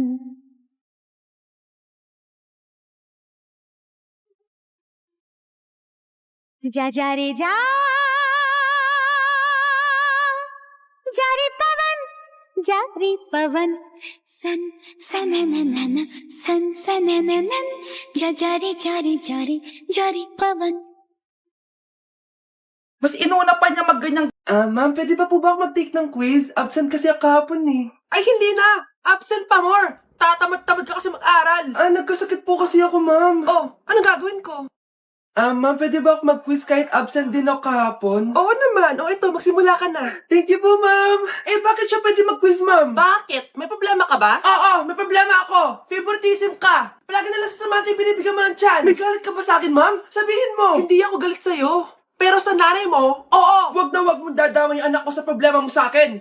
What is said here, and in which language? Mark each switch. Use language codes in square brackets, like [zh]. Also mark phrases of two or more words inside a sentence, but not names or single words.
[hi] जा जा रे जा रे पवन सन सनननन सन सनननन जा रे पवन [tl] Mas inuna pa niya magganyang... ma'am, pwede pa po ba ako mag-take ng quiz? Absent kasi ako kahapon eh. Ay, hindi na! Absent pa more! Tatamad-tamad ka kasi mag-aral. Nagkasakit po kasi ako, ma'am. Oh, anong gagawin ko? Ma'am, pwede ba ako mag-quiz kahit absent din ako kahapon? Oo naman. Ito, magsimula ka na. [en] Thank you [tl] po, ma'am. Bakit siya pwede mag-quiz, ma'am? Bakit? May problema ka ba? Oo, may problema ako. Favoritism ka. Palagi na lang sa samantay binibigyan mo ng chance. May galit ka ba sa akin, ma'am? Sabihin mo. Hindi ako galit sa'yo. Pero sa nanay mo, oo, wag na wag mong dadama yung anak ko sa problema mo sa akin.